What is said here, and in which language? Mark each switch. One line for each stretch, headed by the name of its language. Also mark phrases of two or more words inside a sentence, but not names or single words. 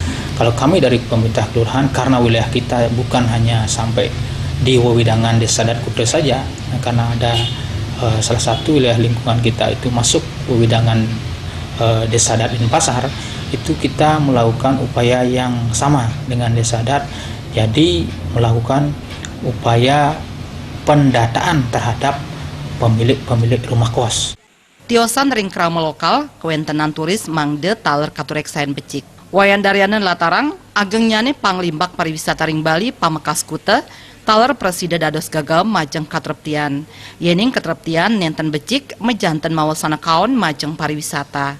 Indonesian: Kalau kami dari pemerintah kelurahan, karena wilayah kita bukan hanya sampai di wewidangan Desa Adat Kuta saja, karena ada salah satu wilayah lingkungan kita itu masuk wewidangan Desa Adat Denpasar, itu kita melakukan upaya yang sama dengan Desa Adat, jadi melakukan upaya pendataan terhadap pemilik rumah kos.
Balinese: Tiosan ring krama lokal, kewentenan turis mangde taler katureksain becik. Wayan Daryana latarang, ageng nyane panglimbak pariwisata ring Bali pamekas Kuta, taler presida dados gagal majeng katreptian. Yening katreptian nenten becik mejanten mawasana kaon majeng pariwisata.